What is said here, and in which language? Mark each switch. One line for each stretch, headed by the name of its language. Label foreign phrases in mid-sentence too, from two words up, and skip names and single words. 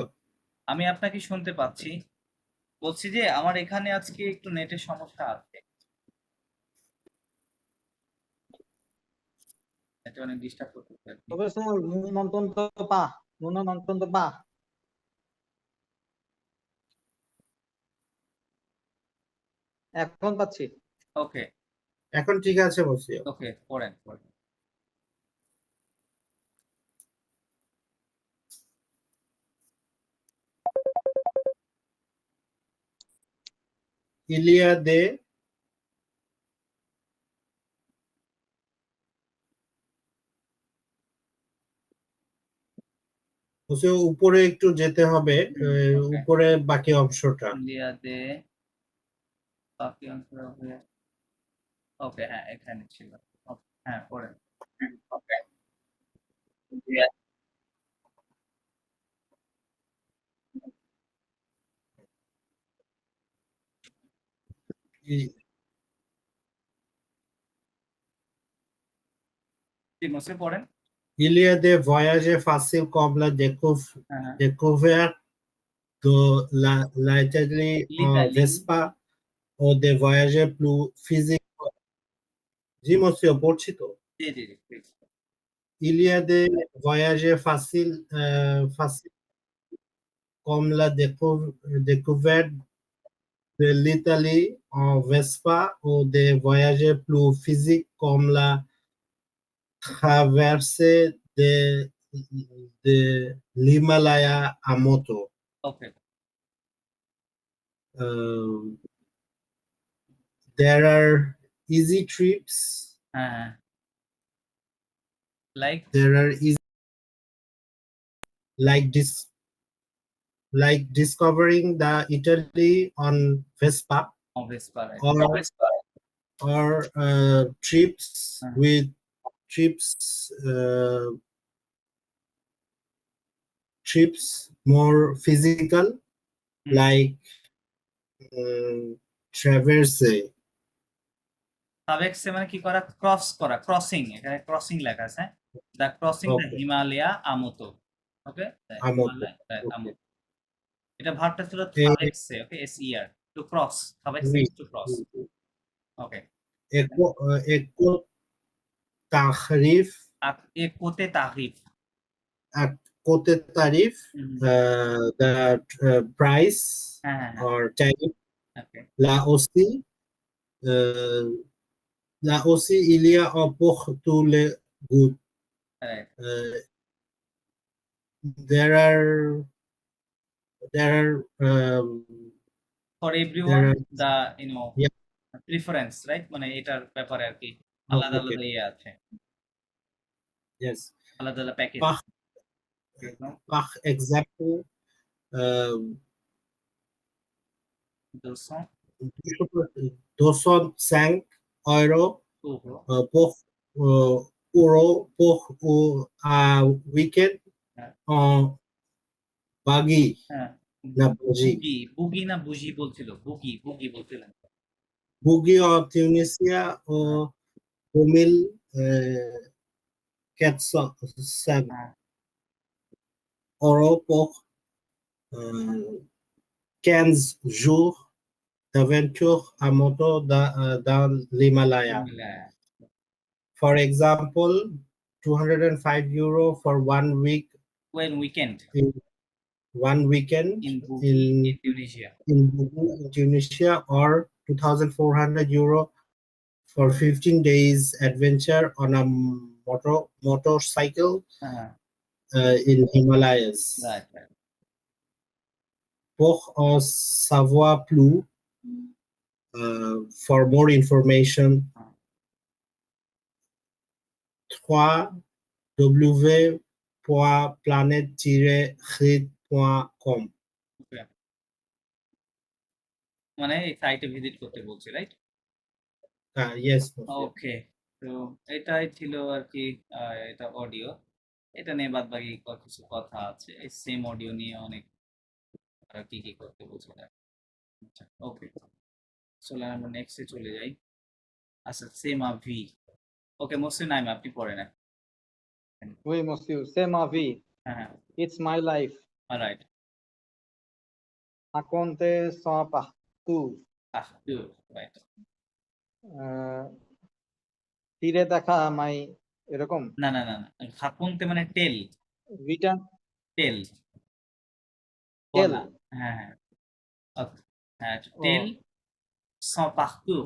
Bangla: আমি আপনাকে শুনতে পাচ্ছি বলছি যে আমার এখানে আজকে একটু নেটের সমস্যা আছে এটা অনেক ডিস্টার্ব করতেছে প্রফেসর নুন অন্তন্ত পা এখন পাচ্ছি। ওকে এখন ঠিক আছে monsieur? ওকে পড়েন
French: Il y a des monsieur,
Bangla: উপরে একটু যেতে হবে, উপরে বাকি অংশটা। ইন্ডিয়াতে বাকি অংশ হবে ওকে হ্যাঁ এখানে ছিল হ্যাঁ পড়েন ওকে মুসে পড়েন
French: Il y a des voyages faciles comme la découverte de l'Italie en Vespa ou des voyages plus physiques.
Bangla: জি monsieur, পড়ছি তো। জি জি জি please.
French: Il y a des voyages faciles comme la découverte de l'Italie en Vespa ou des voyages plus physiques comme la traversée de l'Himalaya à moto.
English: Okay. There are easy trips. Like there are easy like this like discovering the Italy on Vespa, Vespa, right? or trips Uh-huh. with trips more physical, like traverse.
Bangla: সাবেক্সে মানে কি করা, ক্রস করা, ক্রসিং, এখানে ক্রসিং লেখা আছে,
English: the crossing the Okay.
Bangla: হিমালয়া আমতো, ওকে,
French: Amoto.
Bangla: আমতো, এটা ভার্বটা ছিল Eh, সাবেক্সে, ওকে, SER,
English: to cross,
Bangla: সাবেক্সে
English: is to cross,
Bangla: ওকে, Eko tahrif,
French: côté tarif, kote tarif,
English: the price
Bangla: হ্যাঁ,
English: or tariff.
Bangla: ওকে,
French: Là aussi, il y a un pour tous les goûts.
Bangla: রাইট,
English: There are for everyone there are- দা Yeah. preference, right,
Bangla: মানে এটার ব্যাপারে আর কি
English: Oh,
Bangla: আলাদা
English: okay.
Bangla: আলাদা ইয়ে আছে,
English: Yes.
Bangla: আলাদা আলাদা প্যাকেজ,
French: Par exemple, 205 euros pour un week-end en Buggy.
Bangla: হ্যাঁ, না বুঝি। বুগি না বুঝি বলছিল, বুগি বলছিলেন,
French: Buggy en Tunisia au 2405
Bangla: হ্যাঁ,
French: euros pour 15 jours d'aventure à moto dans l'Himalaya.
English: For example, 205 euro for 1 week, when weekend one weekend in Bugis, in Tunisia, in Tunisia, or 2,400 euro for 15 days adventure on a motorcycle in Himalayas. right.
French: Pour en savoir plus,
English: for more information, www.planet-grid.com.
Bangla: মানে এই সাইটে ভিজিট করতে বলছি, রাইট?
English: Yes.
Bangla: ওকে, তো এটাই ছিল আর কি, এটা অডিও, এটা নিয়ে বাদ বাকি কিছু কথা আছে, এই
English: same audio
Bangla: নিয়ে অনেক কি কি করতে বলছে। আচ্ছা, ওকে, চলে আমরা নেক্সটে চলে যাই। আচ্ছা, সেম ভি, ওকে, মসৃণ নাইম আপনি পড়েন।
French: Oui, monsieur, c'est ma vie.
Bangla: হ্যাঁ,
English: It's my life.
Bangla: রাইট,
French: Raconter son parcours.
Bangla: রাইট, তীরে দেখা মাই এরকম না না না না, খাকুনতে মানে টেল, রিটার্ন টেল, টেল হ্যাঁ হ্যাঁ, টেল
French: son parcours,